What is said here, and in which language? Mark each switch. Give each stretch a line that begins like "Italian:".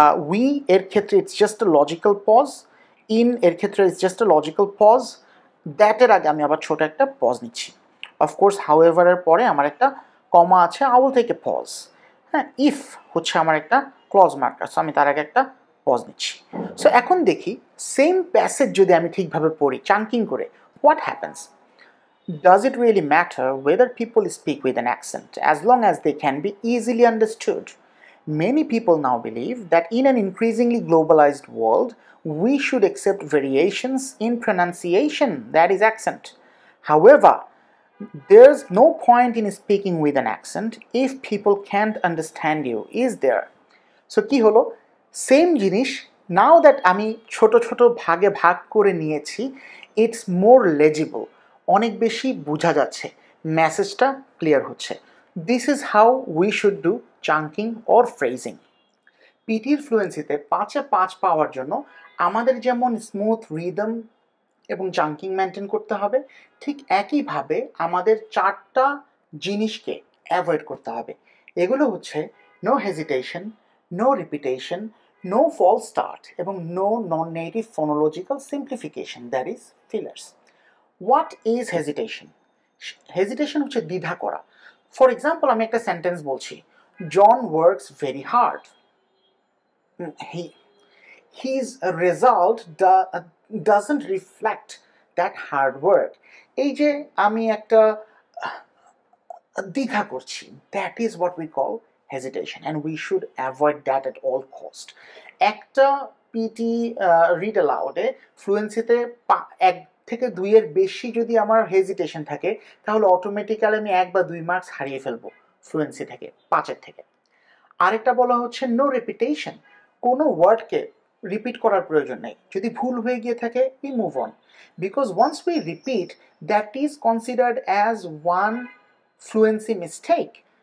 Bangla: we এর ক্ষেত্রে
English: it's just a logical pause,
Bangla: in এর ক্ষেত্রে it's just a logical pause, that এর আগে আমি আবার ছোট একটা পজ নিচ্ছি। অফকোর্স however এর পরে আমার একটা কমা আছে,
English: I will take a pause.
Bangla: হ্যাঁ, ইফ হচ্ছে আমার একটা ক্লজ মার্কার, সো আমি তার আগে একটা পজ নিচ্ছি। সো এখন দেখি সেম প্যাসেজ যদি আমি ঠিকভাবে পড়ি চাঙ্কিং করে,
English: What happens? Does it really matter whether people speak with an accent as long as they can be easily understood? Many people now believe that in an increasingly globalized world, we should accept variations in pronunciation, that is, accent. However, there's no point in speaking with an accent if people can't understand you, is there?
Bangla: So কি হলো, same জিনিস now that আমি ছোট ছোট ভাগে ভাগ করে নিয়েছি,
English: it's more legible,
Bangla: অনেক বেশি বোঝা যাচ্ছে, মেসেজটা ক্লিয়ার হচ্ছে।
English: This is how we should do chunking or phrasing.
Bangla: পিটির ফ্লুয়েন্সিতে 5-এ 5 পাওয়ার জন্য আমাদের যেমন স্মুথ রিদম এবং চাঙ্কিং মেনটেন করতে হবে, ঠিক একইভাবে আমাদের 4টা জিনিসকে অ্যাভয়েড করতে হবে। এগুলো হচ্ছে no hesitation, no repetition, no false start এবং no non native phonological simplification,
English: That is fillers. What is hesitation?
Bangla: Hesitation হচ্ছে দ্বিধা করা।
English: for example,
Bangla: আমি একটা সেন্টেন্স বলছি,
English: John works very hard, his result doesn't reflect that hard work.
Bangla: এই যে আমি একটা দ্বিধা করছি,
English: that is what we call hesitation, and we should avoid that at all cost.
Bangla: একটা পিটি রিড অ্যালাউডে ফ্লুয়েন্সিতে 1 থেকে 2 এর বেশি যদি আমার হেজিটেশন থাকে, তাহলে অটোমেটিক্যালি আমি 1 বা 2 মার্কস হারিয়ে ফেলবো ফ্লুয়েন্সি থেকে, 5-এর থেকে। আরেকটা বলা হচ্ছে নো রিপিটেশন, কোনো ওয়ার্ডকে রিপিট করার প্রয়োজন নেই, যদি ভুল হয়ে গিয়ে থাকে
English: we move on, because once we repeat, that is considered as one fluency mistake.